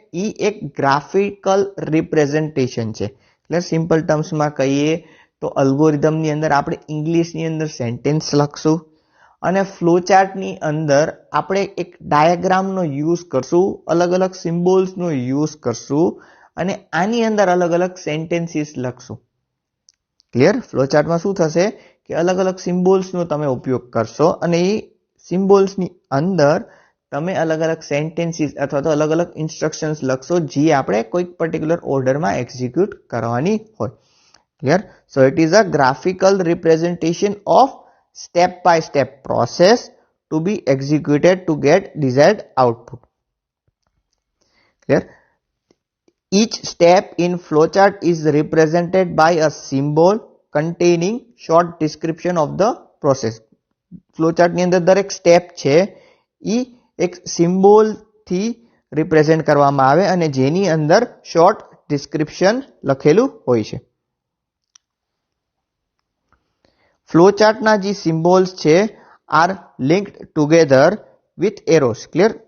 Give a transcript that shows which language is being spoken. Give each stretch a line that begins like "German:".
Gujarati: એ એક graphical representation છે. એટલે સિમ્પલ ટર્મ્સમાં કહીએ તો અલ્ગોરિધમની અંદર આપણે ઇંગ્લિશની અંદર સેન્ટેન્સ લખશું અને ફ્લો ચાર્ટની અંદર આપણે એક ડાયાગ્રામનો યુઝ કરશું, અલગ અલગ સિમ્બોલ્સનો યુઝ કરશું અને આની અંદર અલગ અલગ સેન્ટેન્સીસ લખશું. ક્લિયર? ફ્લો ચાર્ટમાં શું થશે કે અલગ અલગ સિમ્બોલ્સનો તમે ઉપયોગ કરશો અને એ સિમ્બોલ્સની અંદર તમે અલગ અલગ સેન્ટેન્સીસ અથવા તો અલગ અલગ ઇન્સ્ટ્રક્શન્સ લખશો જે આપણે કોઈક પર્ટિક્યુલર ઓર્ડરમાં એક્ઝિક્યુટ કરવાની હોય.
English: Clear? So it is a graphical representation of step by step process to be executed to get desired output. Clear? Each step in flowchart is represented by a symbol containing short description of the process.
Gujarati: Flowchart ની અંદર દરેક step છે ઈ એક symbol થી represent કરવામાં આવે અને જેની અંદર શોર્ટ ડિસ્ક્રિપ્શન લખેલું હોય છે. ફ્લોચાર્ટના જે સિમ્બોલ્સ છે
English: Are linked together with arrows.
Gujarati: Clear?